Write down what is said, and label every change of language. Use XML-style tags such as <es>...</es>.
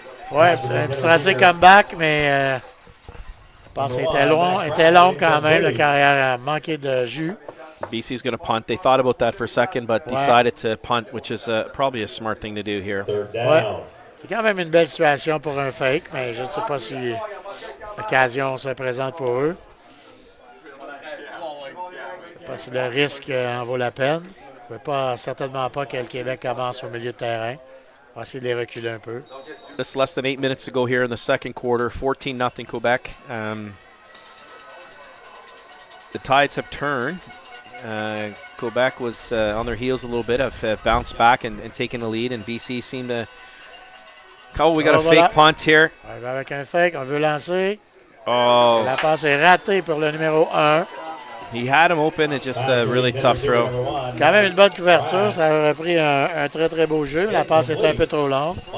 <fr>Ouais, un petit tracé comeback, mais je pense qu'il était long quand même. La carrière a manqué de jus.</fr> <en>BC's going to punt. They thought about that for a second, but decided to punt, which is probably a smart thing to do here.</en> <fr>Ouais. C'est quand même une belle situation pour un fake, mais je ne sais pas si l'occasion se présente pour eux. Je ne sais pas si le risque en vaut la peine. Je ne veux certainement pas que le Québec commence au milieu de terrain. On va essayer de les reculer un peu.</fr> <en>Just less than 8 minutes to go here in the second quarter. 14-0 Quebec. The tides have turned. Quebec was on their heels a little bit, have bounced back and taken the lead, and BC seemed to... Oh, we got a fake punt here.</en> <fr>On va avec un fake, on veut lancer. Oh. La passe est ratée pour le numéro 1.</fr> <en>He had him open, it's just a really tough throw.</en> <fr>Quand même une bonne couverture, ça aurait pris un très très beau jeu. La passe est un peu trop longue.</fr>